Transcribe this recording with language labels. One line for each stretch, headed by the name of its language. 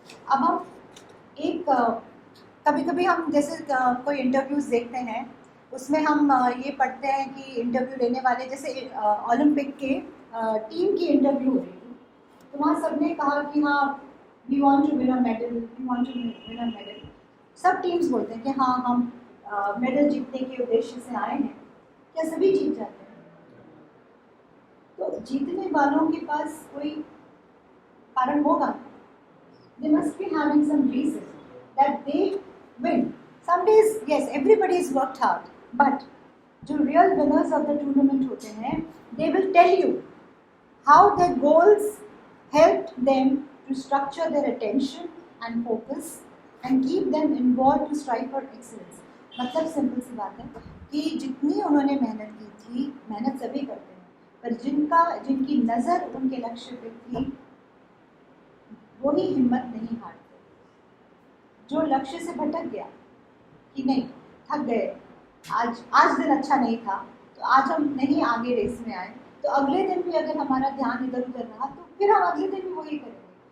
Hindi: अब हम एक कभी कभी हम जैसे कोई इंटरव्यूज देखते हैं, उसमें हम ये पढ़ते हैं कि इंटरव्यू लेने वाले, जैसे ओलंपिक के टीम की इंटरव्यू हो रही थी, तो वहाँ सबने कहा कि हाँ
English: we want to win a medal,
Hindi: we want to win a medal. सब टीम्स बोलते हैं कि हाँ हम मेडल जीतने के उद्देश्य से आए हैं। क्या सभी जीत जाते हैं? तो जीतने वालों के पास कोई कारण होगा।
English: They must be having some reason that they win. Some days, yes, everybody's worked hard, but जो real winners of the tournament
Hindi: होते हैं,
English: they will tell you how their goals helped them to structure their attention and focus and keep them involved to strive for excellence.
Hindi: मतलब simple सी बात है कि जितनी उन्होंने मेहनत की थी, मेहनत सभी करते हैं, पर जिनकी नज़र उनके लक्ष्य पे थी, वही हिम्मत नहीं हारते। जो लक्ष्य से भटक गया कि नहीं, थक गए, आज दिन अच्छा नहीं था, तो आज हम नहीं आगे रेस में आए, तो अगले दिन भी अगर हमारा ध्यान इधर उधर रहा तो फिर हम अगले दिन भी वही करेंगे।